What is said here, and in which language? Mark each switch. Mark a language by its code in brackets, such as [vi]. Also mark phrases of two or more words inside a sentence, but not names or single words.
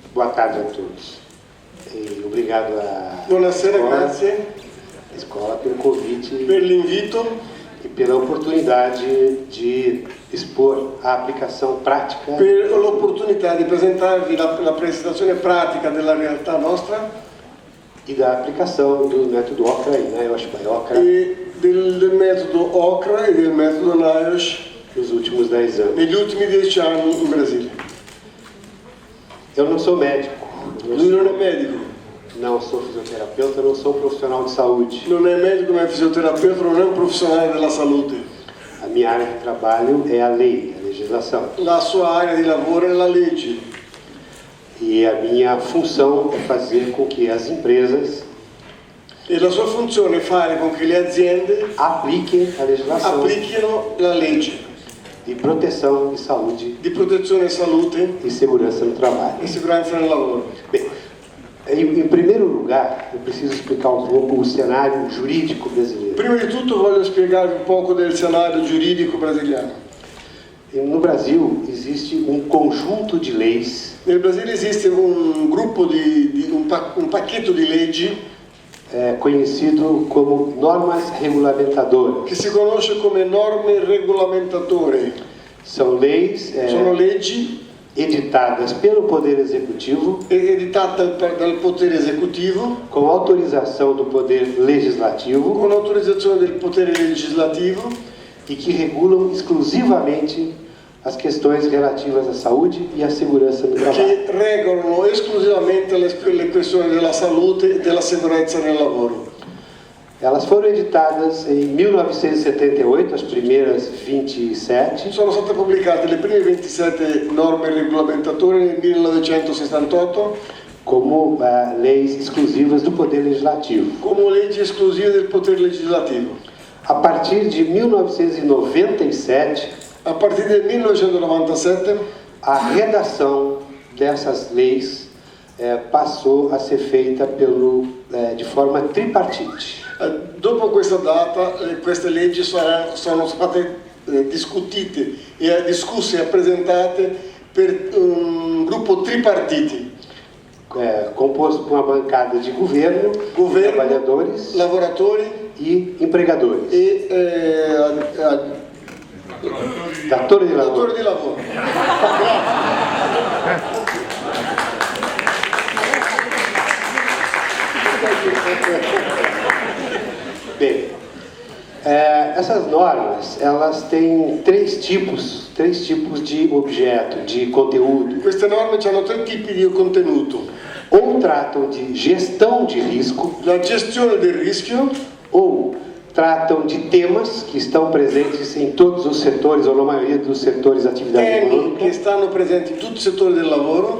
[pt] Boa tarde a todos. E obrigado à [it] Buonasera, grazie [pt] escola pelo convite [it] per l'invito [pt] e pela oportunidade de expor a aplicação prática [it] per l'opportunità di presentarvi la presentazione pratica della realtà nostra [pt] e da aplicação do método Okra e NIOSH by Okra [it] e del metodo Okra e del metodo NIOSH [pt] nos últimos 10 anos. [it] negli ultimi 10 anni in Brasile. [pt] Eu não sou médico, [it] Lui non è medico, [pt] não sou fisioterapeuta, não sou profissional de saúde. [it] non è medico, non è fisioterapeuta, non è un professionale della salute. [pt] A minha área de trabalho é a lei, a legislação. [it] La sua area di lavoro è la legge [pt] E a minha função é fazer com que as empresas [it] e la sua funzione è fare con che le aziende [pt] apliquem a legislação [it] applichino la legge [pt] de proteção e saúde [it] di protezione e salute [pt] e segurança no trabalho. [it] e sicurezza nel lavoro. [pt] Bem, em primeiro lugar, eu preciso explicar um pouco o cenário jurídico brasileiro. [it] Prima di tutto voglio spiegarvi un poco del scenario giuridico brasiliano. [pt] No Brasil existe um conjunto de leis [it] Nel Brasile esiste un gruppo un pacchetto di leggi [pt] conhecido como normas regulamentadoras. [it] che si conosce come norme regolamentatorie. [pt] São leis [it] Sono leggi [pt] editadas pelo Poder Executivo [it] editate dal potere esecutivo [pt] com autorização do Poder Legislativo [it] con autorizzazione del potere legislativo [pt] e que regulam exclusivamente as questões relativas à saúde e à segurança no trabalho. [it] che regolano esclusivamente le questioni della salute e della sicurezza nel lavoro. [pt] Elas foram editadas em 1978, as primeiras 27, [it] Sono state pubblicate le prime 27 norme regolamentatorie nel 1968 [pt] como leis exclusivas do Poder Legislativo. [it] come leggi esclusive del potere legislativo. [pt] A partir de 1997, [it] A partire del 1997 [pt] a redação dessas leis passou a ser feita de forma tripartite. [it] dopo questa data queste leggi sono state discutite e discusse e presentate per un gruppo tripartiti. [pt] Composto por uma bancada de governo, trabalhadores [it] lavoratori [pt] e empregadores. [it] e Datori di datori di lavoro. lavoro. [pt] Bem, essas normas, elas têm três tipos de objeto, de conteúdo. [it] Queste norme hanno tre tipi di contenuto: [pt] Ou tratam de gestão de risco, [it] la gestione del rischio, [pt] ou tratam de temas que estão presentes em todos os setores, ou na maioria dos setores da atividade [it] temi che [pt] econômica, [it] stanno presenti in tutti i settori del lavoro,